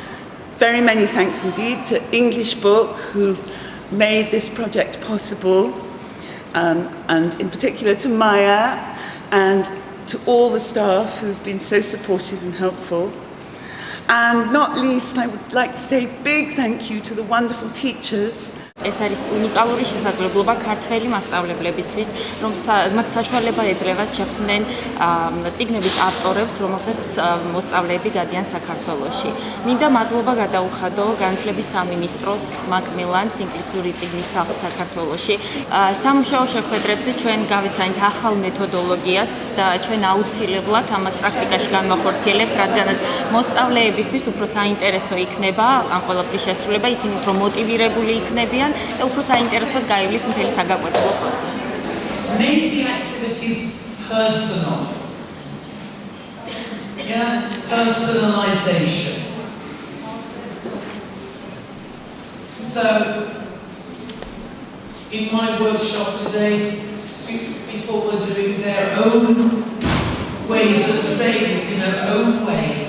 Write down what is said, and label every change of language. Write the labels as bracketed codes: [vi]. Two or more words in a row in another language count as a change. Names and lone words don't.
[en] And very many thanks indeed to English Book, who've made this project possible, and in particular to Maya and to all the staff who've been so supportive and helpful. And not least, I would like to say a big thank you to the wonderful teachers. [ka] ეს არის უნიკალური შესაძლებლობა ქართველი მასწავლებლებისთვის, რომ მათ საშუალება ეძლევათ შექმნენ წიგნების ავტორებს, რომელთაც მოსწავლეები გადიან საქართველოში. მინდა მადლობა გადაუხადო განათლების სამინისტროს Macmillan's ინგლისური წიგნის სახლს საქართველოში. სამუშაო შეხვედრებზე ჩვენ გავიცანით ახალ მეთოდოლოგიას და ჩვენ აუცილებლად ამას პრაქტიკაში განვახორციელებთ, რადგანაც მოსწავლეებისთვის უფრო საინტერესო იქნება ამ ყველაფრის შესრულება, ისინი უფრო მოტივირებული იქნებიან. და უფრო საინტერესოდ გაივლის მთელი საგაკვეთილო პროცესი. [en] Make the activities personal. Yeah, personalization. So, in my workshop today, people were doing their own ways of saying it in their own way.